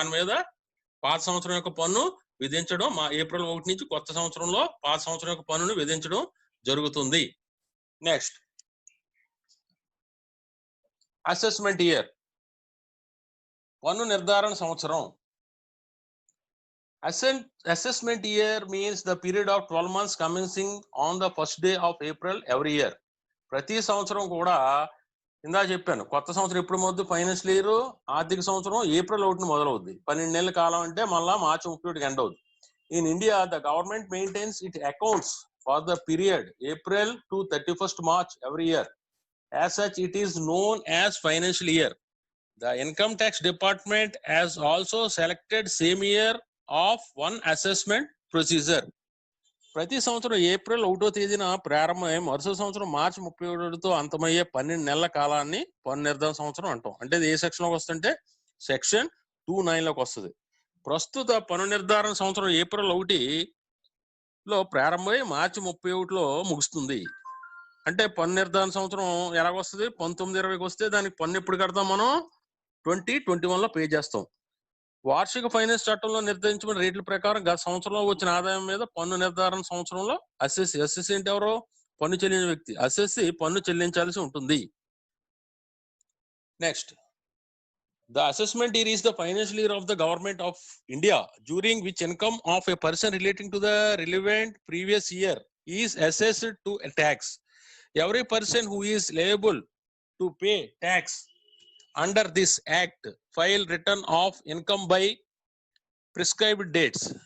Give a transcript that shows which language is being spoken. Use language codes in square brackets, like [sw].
[te] దాని మీద పాత సంవత్సరం యొక్క పన్ను విధించడం ఏప్రిల్ 1 నుంచి కొత్త సంవత్సరంలో పాత సంవత్సరం యొక్క పన్నును విధించడం జరుగుతుంది. నెక్స్ట్ అసెస్మెంట్ ఇయర్, పన్ను నిర్ధారణ సంవత్సరం. [en] Assessment year means the period of 12 months commencing on the first day of April every year. [te] ప్రతి సంవత్సరం కూడా ఇందా చెప్పాను కొత్త సంవత్సరం ఎప్పుడు మొదలు ఫైనాన్షియల్ ఇయర్ ఆర్థిక సంవత్సరం ఏప్రిల్ 1 మొదలవుద్ది. 12 నెలల కాలం అంటే మళ్ళా మార్చి 31 ఎండ్ అవుద్ది. [en] In India the government maintains it accounts for the period April to 31st March every year. As such it is known as financial year. The income tax department has also selected same year of one assessment procedure. [te] ప్రతి సంవత్సరం April 1వ తేదీన ప్రారంభమై మరుసటి సంవత్సరం మార్చి 31తో అంతమయ్యే 12 నెలల కాలాన్ని పన్ను నిర్ధారణ సంవత్సరం అంటాం. అంటే ఇది ఏ సెక్షన్ లోకి వస్తుంటే సెక్షన్ 2(9) లోకి వస్తుంది. ప్రస్తుత పన్ను నిర్ధారణ సంవత్సరం ఏప్రిల్ 1లో ప్రారంభమై మార్చి 31లో ముగుస్తుంది. అంటే పన్ను నిర్ధారణ సంవత్సరం ఎలాగొస్తుంది 19-20కి వస్తే దానికి పన్ను ఎప్పుడు కడతాం మనం 2021లో పే చేస్తాం. వార్షిక ఫైనాన్స్ చట్టంలో నిర్ధారించిన రేట్ల ప్రకారం గత సంవత్సరంలో వచ్చిన ఆదాయం మీద పన్ను నిర్ధారణ సంవత్సరంలో అసెస్సీ అంటే ఎవరో పన్ను చెల్లించిన వ్యక్తి, అసెస్సీ పన్ను చెల్లించాల్సి ఉంటుంది. [en] Next the assessment year is the financial year of the government of India during which income of a person relating to the relevant previous year is assessed to a tax. Every person who is liable to pay tax under this act file return of income by prescribed dates.